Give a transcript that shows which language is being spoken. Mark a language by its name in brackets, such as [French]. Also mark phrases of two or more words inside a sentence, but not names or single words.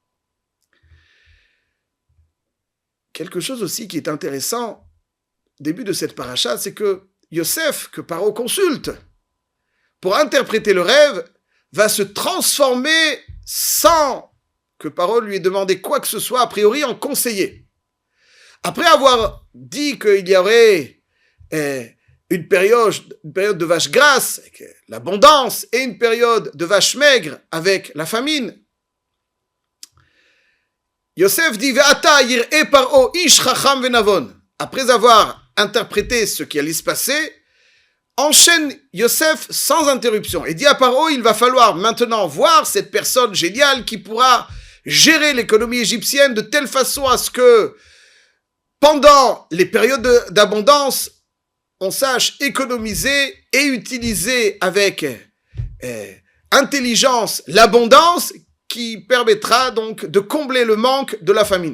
[French] Quelque chose aussi qui est intéressant, au début de cette paracha, c'est que Yosef, que Paro consulte, pour interpréter le rêve, va se transformer sans que Paro lui ait demandé quoi que ce soit, a priori en conseiller. Après avoir dit qu'il y aurait une période de vaches grasses, avec l'abondance, et une période de vaches maigres, avec la famine, Yosef dit « [Hebrew] ועתה ירא פרעה איש חכם ונבון [French] » Après avoir interprété ce qui allait se passer, enchaîne Yosef sans interruption et dit à Paro, il va falloir maintenant voir cette personne géniale qui pourra gérer l'économie égyptienne de telle façon à ce que pendant les périodes d'abondance, on sache économiser et utiliser avec intelligence l'abondance qui permettra donc de combler le manque de la famine.